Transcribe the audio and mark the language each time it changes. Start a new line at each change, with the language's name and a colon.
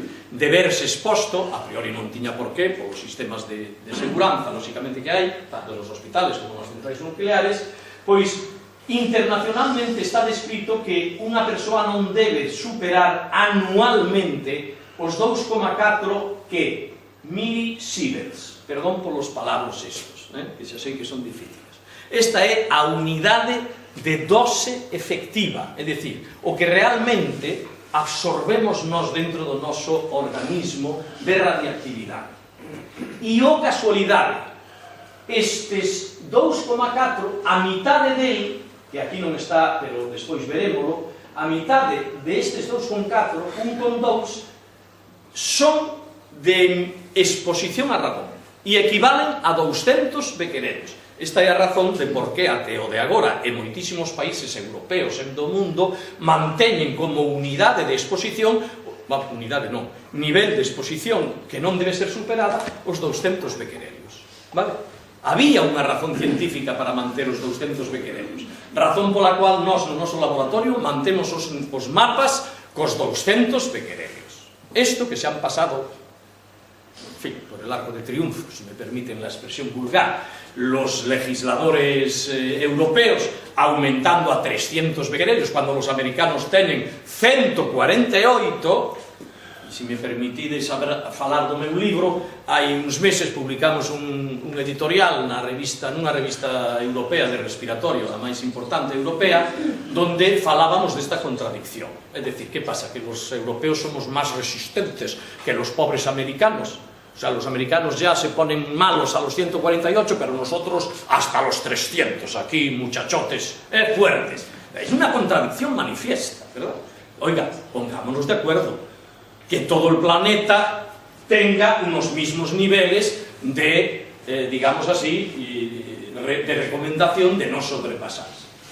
Galician: de verse exposto, a priori non tiña por qué, polos sistemas de seguranza, lóxicamente que hai, tanto nos hospitales como nas centrais nucleares, pois internacionalmente está descrito que unha persoa non debe superar anualmente os 2,4 que milisieverts, perdón polos palabras estos, que xa sei que son difíciles. Esta é a unidade de dose efectiva, é dicir, o que realmente absorbemos nós dentro do noso organismo de radiactividade. E o casualidade, estes 2,4, a mitade dele, que aquí non está, pero despois verémolo, a mitade destes 2,4, 1,2, son de exposición a radón e equivalen a 200 bequerelos. Esta é a razón de por que até o de agora e moitísimos países europeos e do mundo manteñen como unidade de exposición, unidade non, nivel de exposición que non debe ser superada, os 200 bequerelios. Vale? Había unha razón científica para manter os 200 bequerelios, razón pola cual nós no noso laboratorio mantemos os mapas cos 200 bequerelios.
Spanish: Isto que se han pasado, en fin, por el arco de triunfo, si me permiten la expresión vulgar, los legisladores europeos aumentando a 300 bequerelios, cuando los americanos tienen 148,
Galician: se me permitides falar do meu libro, hai uns meses publicamos un editorial nunha revista europea de respiratorio, a máis importante europea, donde falábamos desta contradicción. É dicir, que pasa? Que os europeos somos máis resistentes que los pobres americanos.
Spanish: O sea, los americanos ya se ponen malos a los 148, pero nosotros hasta los 300, aquí muchachotes fuertes. Es una contradicción manifiesta, ¿verdad? Oiga, pongámonos de acuerdo, que todo el planeta tenga unos mismos niveles de, digamos así, de recomendación de no sobrepasarse.